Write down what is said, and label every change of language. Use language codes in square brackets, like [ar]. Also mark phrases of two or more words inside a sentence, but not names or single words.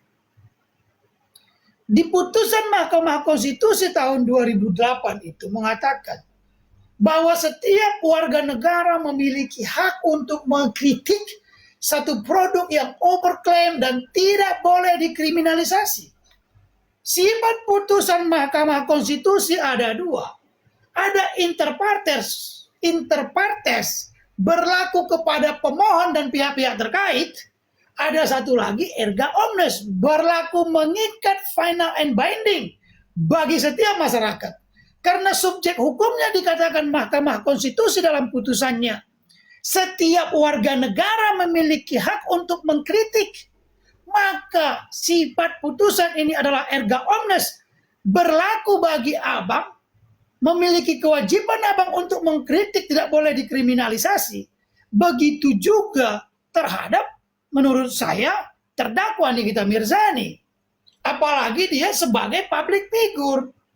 [id] Di putusan Mahkamah Konstitusi tahun 2008 itu mengatakan bahwa setiap warga negara memiliki hak untuk mengkritik satu produk yang overklaim dan tidak boleh dikriminalisasi. Sifat putusan Mahkamah Konstitusi ada dua. Ada [la] inter partes [id] berlaku kepada pemohon dan pihak-pihak terkait. Ada satu lagi [la] erga omnes [id] berlaku mengikat [en] final and binding [id] bagi setiap masyarakat. Karena subjek hukumnya dikatakan Mahkamah Konstitusi dalam putusannya. Setiap warga negara memiliki hak untuk mengkritik. Maka sifat putusan ini adalah [la] erga omnes [id] berlaku bagi Abang. Memiliki kewajiban Abang untuk mengkritik, tidak boleh dikriminalisasi. Begitu juga terhadap menurut saya terdakwa Nikita Mirzani. Apalagi dia sebagai [en] public figure.